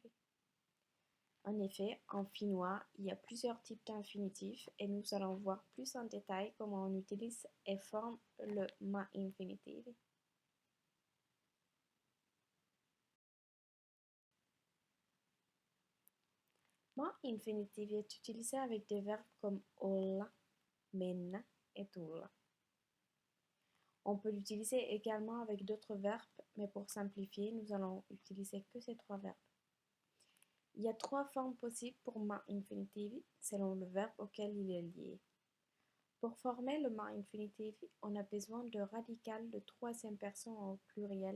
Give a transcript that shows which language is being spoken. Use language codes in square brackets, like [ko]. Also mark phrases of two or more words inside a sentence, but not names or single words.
[fr] En effet, en finnois, il y a plusieurs types d'infinitifs et nous allons voir plus en détail comment on utilise et forme le ma-infinitiv. Ma-infinitiv est utilisé avec des verbes comme olla, mennä et tulla. On peut l'utiliser également avec d'autres verbes, mais pour simplifier, nous allons utiliser que ces trois verbes. Il y a trois formes possibles pour ma-infinitiv selon le verbe auquel il est lié. Pour former le ma-infinitiv, on a besoin de radical de troisième personne au pluriel.